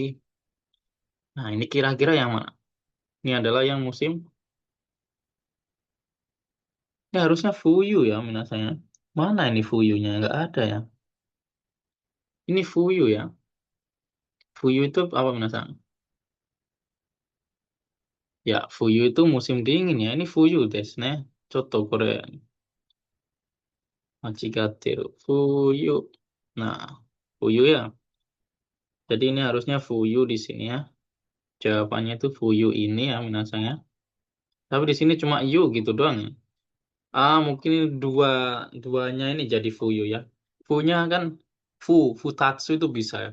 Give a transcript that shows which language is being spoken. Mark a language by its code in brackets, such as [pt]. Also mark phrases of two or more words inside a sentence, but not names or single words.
[id] Nah, ini kira-kira yang mana? Ini adalah yang musim, ini harusnya fuyu ya minasanya. Mana ini fuyunya? Nggak ada ya. Ini fuyu ya. Fuyu itu apa minasanya? Ya, fuyu itu musim dingin ya. [ja] Ini 冬ですね. ちょっとこれ間違ってる. [id] Fuyu. Nah, fuyu ya. Jadi ini harusnya fuyu di sini ya. Jawabannya itu fuyu ini ya minasanya. Tapi di sini cuma yu gitu doang ya. Mungkin duanya ini jadi fuyu ya. Funya kan futatsu itu bisa ya.